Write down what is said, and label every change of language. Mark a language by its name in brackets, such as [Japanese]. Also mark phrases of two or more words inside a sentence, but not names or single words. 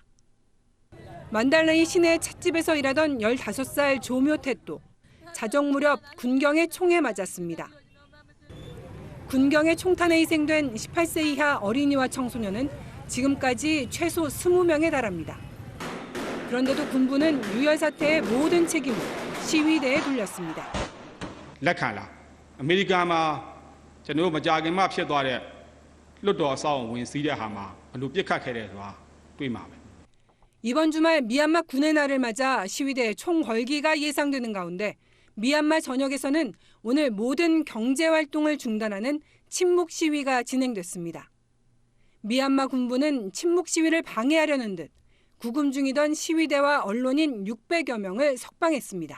[Korean] 만달레이 시내 찻집에서 일하던 15살 조묘텟도 자정 무렵 군경의 총에 맞았습니다. 군경의 총탄에 희생된 18세 이하 어린이와 청소년은 지금까지 최소 20명에 달합니다. 그런데도 군부는 유혈 사태의 모든 책임을 시위대에 돌렸습니다. [Burmese] လက်ခံလားအမေရိကန်မှာကျွန်တော်မကြာခင်မှဖြစ်သွားတဲ့လွတ်တော်အဆောက်အုံဝင်စီးတဲ့ဟာမှာဘယ်လိုပြစ်ခတ်ခဲ့တယ်ဆိုတာတွေ့မှာပဲ [Korean] 이번 주말 미얀마 군의 날을 맞아 시위대의 총궐기가 예상되는 가운데 미얀마 전역에서는 오늘 모든 경제활동을 중단하는 침묵 시위가 진행됐습니다. 미얀마 군부는 침묵 시위를 방해하려는 듯 구금 중이던 시위대와 언론인 600여 명을 석방했습니다.